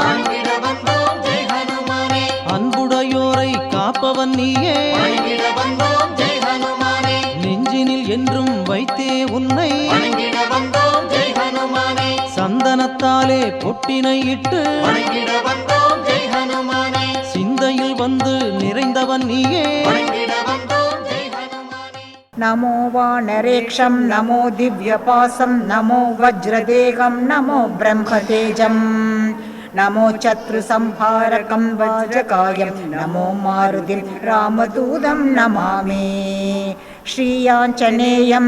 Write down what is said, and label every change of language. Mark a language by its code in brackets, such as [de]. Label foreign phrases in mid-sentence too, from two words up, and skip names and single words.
[ta] அன்புடையோரை காப்பவன் நீயே நெஞ்சினில் என்றும் வைத்தே உன்னை சந்தனத்தாலே பொட்டினை இட்டு சிந்தையில் வந்து நிறைந்தவன் நீயே [sa] नमो वानरेक्षं नमो दिव्यपासं नमो वज्रदेहं नमो ब्रह्मतेजं नमो शत्रुसंहारकं वज्रकायं नमो मारुतिं रामदूतं नमामि श्रीयाञ्जनेयं